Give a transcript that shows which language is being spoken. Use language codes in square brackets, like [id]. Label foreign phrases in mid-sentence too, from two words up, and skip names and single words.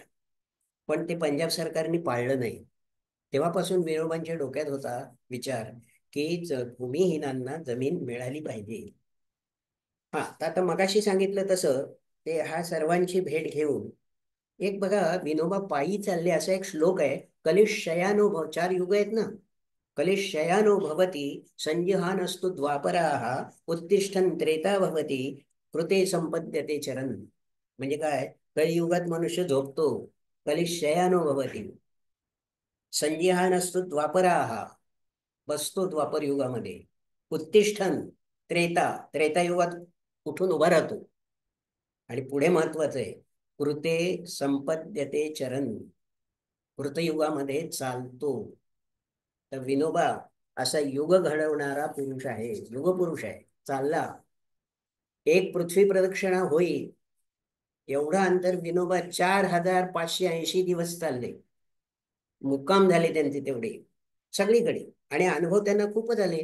[mr] पण ते पंजाब सरकारने पाळलं नाही. तेव्हापासून विनोबांच्या डोक्यात होता विचार की भूमिहीनांना जमीन मिळाली पाहिजे. हा, तर आता मगाशी सांगितलं तसं ते हा सर्वांची भेट घेऊन एक बघा, विनोबा पायी चालले असा एक श्लोक आहे. [sa] कलिश शयानो भव, [mr] 4 युग आहेत ना. [sa] कलिश शयानो भवती संजिहानस्तु द्वापराः उत्तिष्ठन् त्रेता भवती कृते संपद्यते चरण. [mr] म्हणजे काय, कलियुगात मनुष्य झोपतो. [sa] कलिश शयानो भवती संजिहानस्तु द्वापराः, [mr] बसतो द्वापर युगामध्ये. उत्तिष्ठन त्रेतायुगात उठून उभा राहतो. आणि पुढे महत्वाचं आहे, [sa] कृते संपद्यते चरण, [mr] कृतयुगामध्ये चालतो. तर विनोबा असा युग घडवणारा पुरुष आहे, युगपुरुष आहे. चालला, एक पृथ्वी प्रदक्षिणा होईल एवढं अंतर विनोबा 4580 दिवस चालले. मुक्काम झाले त्यांचे तेवढे सगळीकडे, आणि अनुभव त्यांना खूपच आले.